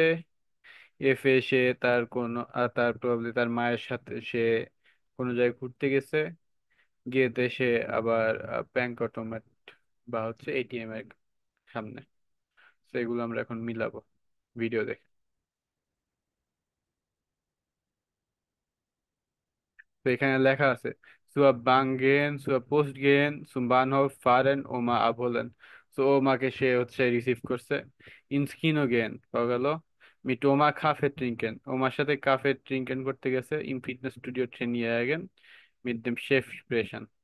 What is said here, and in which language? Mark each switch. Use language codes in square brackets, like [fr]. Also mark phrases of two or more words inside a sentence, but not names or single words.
[bn] এফে সে তার কোন তার প্রবলেম, তার মায়ের সাথে সে কোনো জায়গায় ঘুরতে গেছে। গিয়েতে সে আবার ব্যাংক অটোমেট বা হচ্ছে এটিএম এর সামনে। সেগুলো আমরা এখন মিলাবো ভিডিও দেখে। তো এখানে লেখা আছে [de] zur Bank gehen, zur Post gehen, zum Bahnhof fahren, Oma abholen. [bn] তো ওমাকে সে হচ্ছে রিসিভ করছে। [de] ins Kino gehen [bn] পাওয়া গেল, [de] mit Oma Kaffee trinken, [bn] ওমার সাথে [de] Kaffee trinken [bn] করতে গেছে। [de] im Fitnessstudio trainieren, mit dem Chef sprechen।